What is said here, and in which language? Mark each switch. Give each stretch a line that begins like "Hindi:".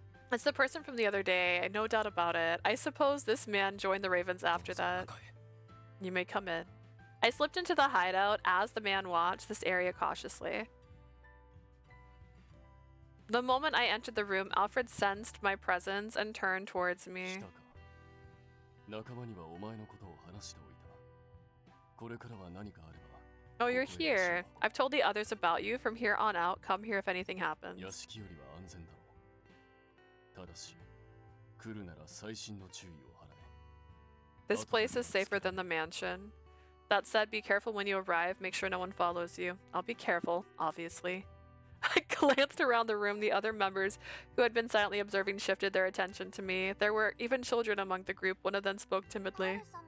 English: It's the person from the other day, no doubt about it. I suppose this man joined the Ravens after that. You may come in. I slipped into the hideout as the man watched this area cautiously. The moment I entered the room, Alfred sensed my presence and turned towards me.
Japanese: 仲間にはお前のことを話しておいた。これからは何かあれば。
English: Oh, you're here. I've told the others about you. From here on out, come here if anything happens. 屋敷よりは安全だろう。ただし、来るなら細心の注意を払え。 This place is safer than the mansion. That said, be careful when you arrive. Make sure no one follows you. I'll be careful, obviously. I glanced around the room. The other members who had been silently observing shifted their attention to me. There were even children among the group. One of them spoke timidly.